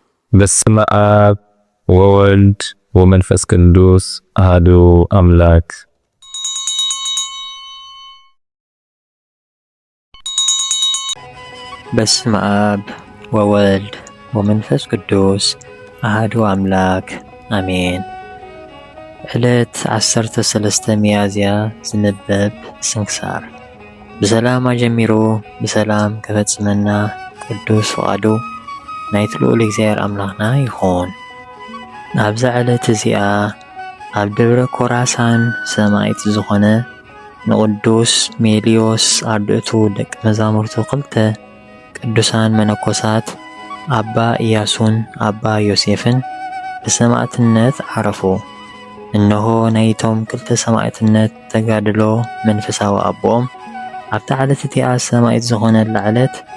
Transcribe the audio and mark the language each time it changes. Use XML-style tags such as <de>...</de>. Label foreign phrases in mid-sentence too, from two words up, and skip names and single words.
<gez>በስመ አብ ወወልድ ወመንፈስ ቅዱስ አሐዱ አምላክ። በስመ አብ ወወልድ ወመንፈስ ቅዱስ አሐዱ አምላክ አሜን።</gez> <ti>ዕለት 13 ሚያዝያ ዝንበብ ስንክሳር። ብሰላም አጀሚሮ ብሰላም ከፈጽመና ቅዱስ ፈቃዱ ናይቲ ልዑል እግዚአብሔር አምላኽና ይኹን። ኣብዛ ዕለት እዚኣ ኣብ ደብረ ኮራሳን ሰማዕት ዝኾነ ንቅዱስ ሜልዮስ ኣርድእቱ ደቂ መዛሙርቱ ክልተ ቅዱሳን መነኮሳት ኣባ ኢያሱን ኣባ ዮሴፍን ብሰማዕትነት ዓረፉ። እነሆ ናይቶም ክልተ ሰማዕትነት ተጋድሎ መንፈሳዊ ኣቦኦም ኣብታ ዕለት እቲኣ ሰማዕት ዝኾነላ ዕለት</ti>